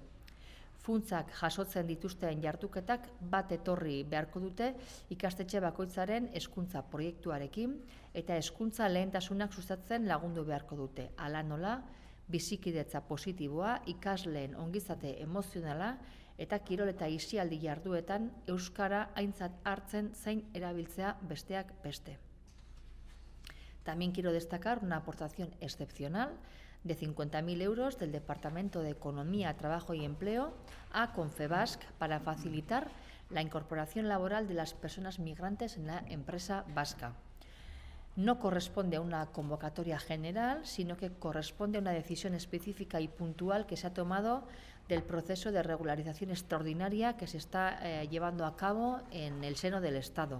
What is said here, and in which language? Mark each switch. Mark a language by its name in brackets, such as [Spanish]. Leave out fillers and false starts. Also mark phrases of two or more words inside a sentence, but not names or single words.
[Basque] Funtzak jasotzen dituzten jarduketak bat etorri beharko dute ikastetxe bakoitzaren hezkuntza proiektuarekin eta hezkuntza lehentasunak sustatzen lagundu beharko dute. Hala nola, bizikidetza positiboa, ikasleen ongizate emozionala eta kirol eta aisialdi jarduetan euskara aintzat hartzen zein erabiltzea besteak beste. [Spanish] También quiero destacar una aportación excepcional de 50.000 euros del Departamento de Economía, Trabajo y Empleo a Confebask para facilitar la incorporación laboral de las personas migrantes en la empresa vasca. No corresponde a una convocatoria general, sino que corresponde a una decisión específica y puntual que se ha tomado del proceso de regularización extraordinaria que se está llevando a cabo en el seno del Estado.